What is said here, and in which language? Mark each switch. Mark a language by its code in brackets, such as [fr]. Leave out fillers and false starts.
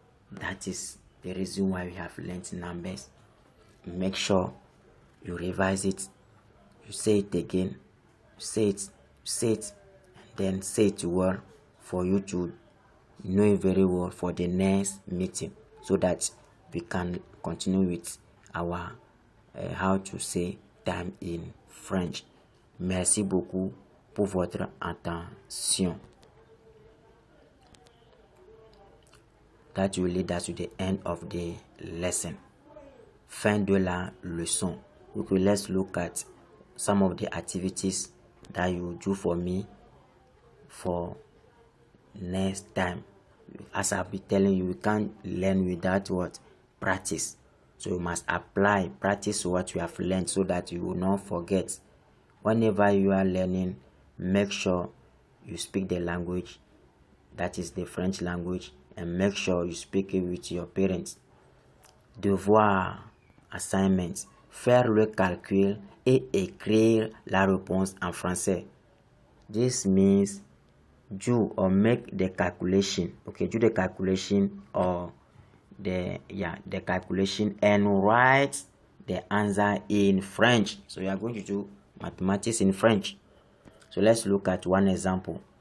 [en] That is the reason why we have learned numbers. Make sure you revise it. You say it again. You say it, and then say it well for you to know it very well for the next meeting, so that we can continue with our how to say time in French. [fr] Merci beaucoup pour votre attention. [en] That will lead us to the end of the lesson. [fr] Fin de la leçon. [en] Okay, let's look at some of the activities that you do for me for next time. As I'll be telling you, we can't learn without what? Practice. So you must practice what you have learned so that you will not forget. Whenever you are learning, make sure you speak the language, that is the French language, and make sure you speak it with your parents. [fr] Devoir, assignment, faire le calcul et écrire la réponse en français. [en] This means do or make the calculation. Okay, do the calculation or the calculation and write the answer in French. So you are going to do mathematics in French. So let's look at one example.